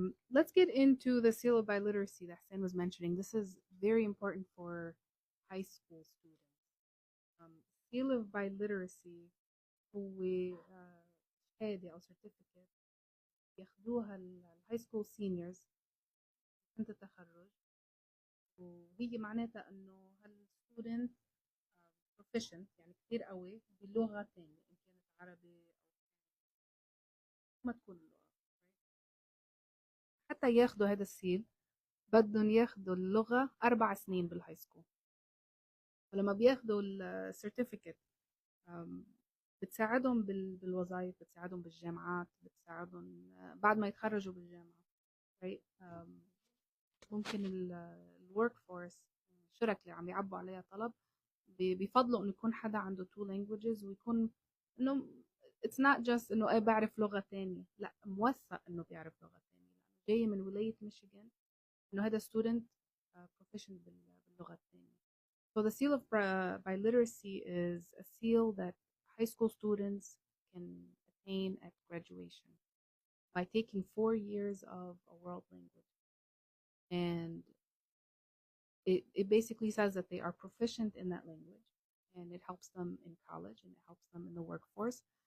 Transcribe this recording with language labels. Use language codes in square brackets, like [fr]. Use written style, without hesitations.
[en] Let's get into the seal of biliteracy that Hussein was mentioning. This is very important for high school students. [ar] Seal of biliteracy هو شهادة أو certificate ياخدوها الهاي سكول سينيورز سنة التخرج، وهي معناتها إنه هالستودنت proficient يعني كتير قوي بلغة تانية، إن كانت عربي أو ما تكون اللغة. حتى ياخدوا هذا السيل بدهم ياخدوا اللغة 4 سنين بالهاي سكول، ولما بياخدوا السيرتيفيكت بتساعدهم بالوظائف، بتساعدهم بالجامعات، بتساعدهم بعد ما يتخرجوا بالجامعة. ممكن الورك فورس الشركة اللي عم يعبوا عليها طلب بيفضلوا انه يكون حدا عنده [en] two languages، [ar] ويكون انه [en] it's not just [ar] انه ايه بعرف لغة تانية، لا موثق انه بيعرف لغة تانية، جاي من ولاية ميشيغان انه هذا student proficient باللغة التانية. [en] So the seal of biliteracy is a seal that high school students can attain at graduation by taking 4 years of a world language. And it basically says that they are proficient in that language, and it helps them in college, and it helps them in the workforce.